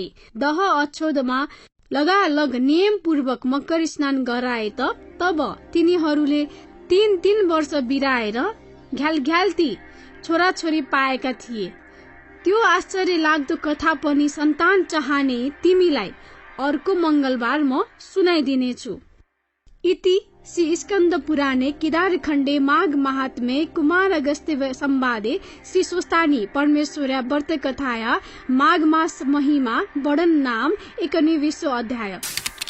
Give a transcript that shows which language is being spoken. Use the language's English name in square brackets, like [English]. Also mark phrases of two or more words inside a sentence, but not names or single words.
[Nepali] दह अछोदमा लगालग नियम पूर्वक मकर स्नान गराए तब तिनीहरूले 3 वर्ष बिराएर घ्यालघ्याल्ती छोराछोरी पाएका थिए। त्यो आश्चर्य लाग्दो कथा पनि सन्तान चाहने तिमीलाई अर्को मंगलबार म सुनाइदिनेछु। [Sanskrit] इति श्री स्कंद पुराणे केदारखण्डे माघ महात्म्ये कुमार अगस्त्य संवादे श्री स्वस्तानी परमेश्वर्या व्रत कथाया माघ मास महिमा वर्णन नाम 19 अध्याय।